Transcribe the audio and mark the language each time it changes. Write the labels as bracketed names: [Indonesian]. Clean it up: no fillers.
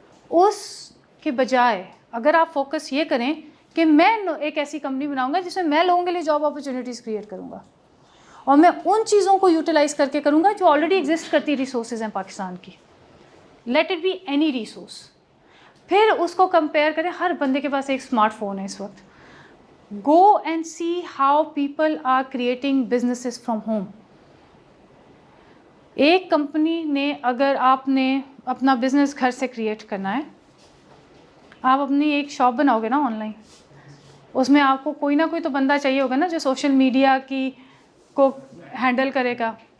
[Urdu] اس کے بجائے اگر آپ فوکس یہ کریں کہ میں ایک ایسی کمپنی بناؤں گا جس میں میں لوگوں کے لیے جاب اپرچونیٹیز کریٹ کروں گا, اور میں ان چیزوں کو یوٹیلائز کر کے کروں گا جو آلریڈی ایگزسٹ کرتی ریسورسز ہیں پاکستان کی, [English] Let it be any resource. [Urdu] پھر اس کو کمپیئر کریں, ہر بندے کے پاس ایک اسمارٹ فون ہے اس وقت. [English] Go and see how people are creating businesses from home. [Urdu] ایک کمپنی نے, اگر آپ نے اپنا بزنس گھر سے کریٹ کرنا ہے, آپ اپنی ایک شاپ بناؤ گے نا آن لائن, اس میں آپ کو کوئی نہ کوئی تو بندہ چاہیے ہوگا نا جو سوشل میڈیا کی کو ہینڈل کرے گا.